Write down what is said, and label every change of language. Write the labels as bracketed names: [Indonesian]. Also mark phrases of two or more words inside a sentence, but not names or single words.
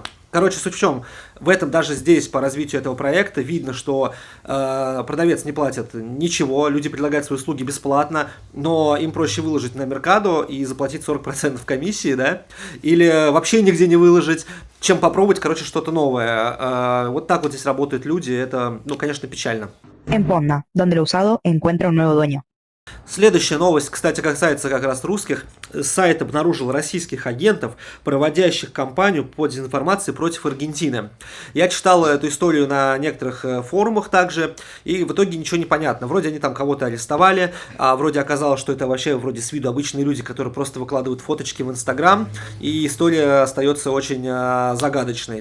[Russian] Короче, суть в чем, в этом даже здесь по развитию этого проекта видно, что продавец не платит ничего, люди предлагают свои услуги бесплатно, но им проще выложить на Меркадо и заплатить 40% комиссии, да, или вообще нигде не выложить, чем попробовать, что-то новое. Вот так вот здесь работают люди, это, конечно, печально. [Spanish] En Ponda, donde lo usado encuentra un nuevo dueño. [Russian] Следующая новость, кстати, касается как раз русских. Сайт обнаружил российских агентов, проводящих кампанию по дезинформации против Аргентины. Я читал эту историю на некоторых форумах также, и в итоге ничего не понятно. Вроде они там кого-то арестовали, а вроде оказалось, что это вообще вроде с виду обычные люди, которые просто выкладывают фоточки в Инстаграм, и история остается очень загадочной.